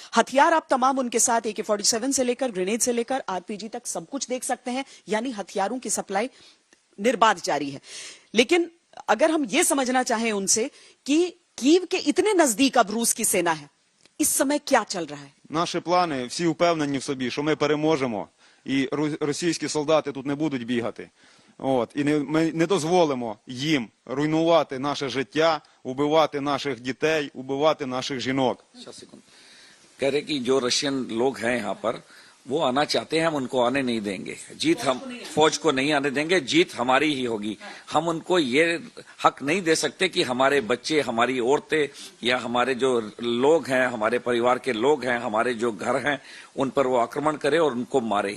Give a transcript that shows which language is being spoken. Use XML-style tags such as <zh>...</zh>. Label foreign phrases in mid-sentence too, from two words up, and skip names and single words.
<hi>हथियार आप तमाम उनके साथ AK-47 से लेकर ग्रेनेड से लेकर RPG तक सब कुछ देख सकते हैं, यानी हथियारों की सप्लाई निर्बाध जारी है। लेकिन अगर हम ये समझना चाहें उनसे कि कीव के इतने नजदीक अब रूस की सेना है, इस समय क्या चल रहा है?</hi> <uk>Наші плани, всі впевнені в собі, що ми переможемо, і російські солдати тут не будуть бігати. І ми не дозволимо їм руйнувати наше життя, убивати наших дітей, убивати наших жінок.</uk> <hi>कह रहे कि जो रशियन लोग हैं यहाँ पर वो आना चाहते हैं, हम उनको आने नहीं देंगे। जीत हम फौज को नहीं आने देंगे, जीत हमारी ही होगी। हम उनको ये हक नहीं दे सकते कि हमारे बच्चे, हमारी औरतें या हमारे जो लोग हैं, हमारे परिवार के लोग हैं, हमारे जो घर हैं, उन पर वो आक्रमण करे और उनको मारे।</hi>